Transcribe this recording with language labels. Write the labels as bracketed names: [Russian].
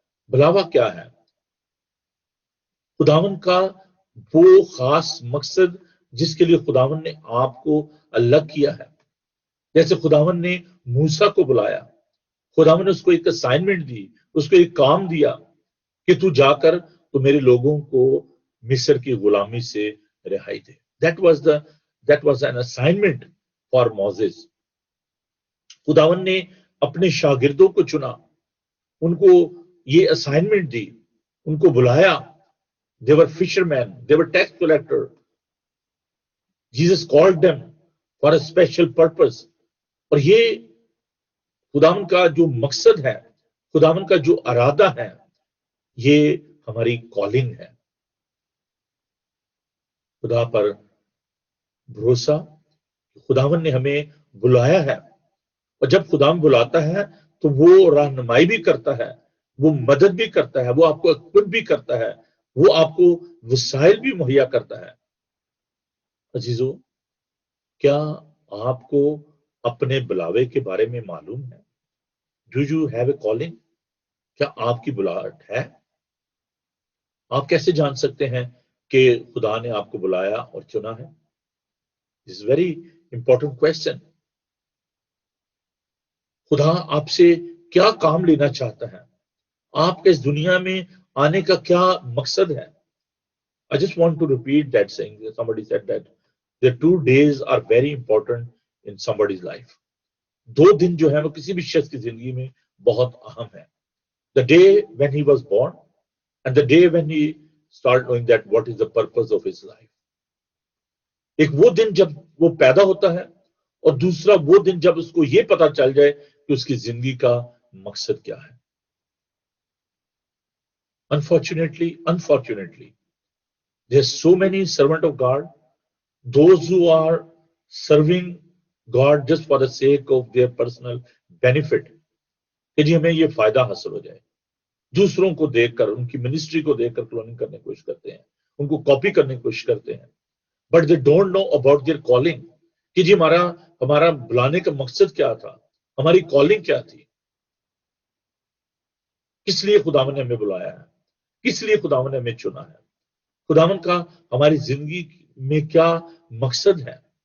[Urdu] بلاوا کیا ہے؟ خداون کا وہ خاص مقصد جس کے لیے خداون نے آپ کو الگ کیا ہے. جیسے خداون نے موسیٰ کو بلایا، خداون نے اس کو ایک اسائنمنٹ دی، اس کو ایک کام دیا کہ تو جا کر تو میرے لوگوں کو مصر کی غلامی سے رہائی دے. [English] that was an assignment for Moses. [Urdu] خداون نے اپنے شاگردوں کو چنا، ان کو یہ اسائنمنٹ دی، ان کو بلایا. [English] they were fishermen, they were tax collector. Jesus called them for a special purpose. [Urdu] اور یہ خداون کا جو مقصد ہے، خداون کا جو ارادہ ہے، یہ ہماری کالنگ ہے. خدا پر بھروسہ، خداون نے ہمیں بلایا ہے، اور جب خداون بلاتا ہے تو وہ رہنمائی بھی کرتا ہے، وہ مدد بھی کرتا ہے، وہ آپ کو اکوپ بھی کرتا ہے، وہ آپ کو وسائل بھی مہیا کرتا ہے. عزیزو، کیا آپ کو اپنے بلاوے کے بارے میں معلوم ہے؟ [English] Do you have a calling? [Urdu] کیا آپ کی بلاہٹ ہے؟ آپ کیسے جان سکتے ہیں کہ خدا نے آپ کو بلایا اور چنا ہے؟ [English] This very important question. [Urdu] خدا آپ سے کیا کام لینا چاہتا ہے؟ آپ کے اس دنیا میں آنے کا کیا مقصد ہے؟ [English] I just want to repeat that saying. Somebody said that the 2 days are very important in somebody's life. [Urdu] 2 دن جو ہے وہ کسی بھی شخص کی زندگی میں بہت اہم ہے. [English] The day when he was born and the day when he started knowing that what is the purpose of his life. [Urdu] ایک وہ دن جب وہ پیدا ہوتا ہے، اور دوسرا وہ دن جب اس کو یہ پتا چل جائے کہ اس کی زندگی کا مقصد کیا ہے. [English] Unfortunately, there's so many servant of God, those who are serving God just for the sake of their personal benefit, [Urdu] کہ جی ہمیں یہ فائدہ حاصل ہو جائے. دوسروں کو دیکھ کر، ان کی منسٹری کو دیکھ کر کلوننگ کرنے کی کوشش کرتے ہیں، ان کو کاپی کرنے کی کوشش کرتے ہیں. [English] but they don't know about their calling, [Urdu] کہ جی ہمارا بلانے کا مقصد کیا تھا، ہماری کالنگ کیا تھی، کس لیے خداوند نے ہمیں بلایا ہے، کس لیے خداوند نے ہمیں چنا ہے، خداوند کا ہماری زندگی میں کیا مقصد ہے.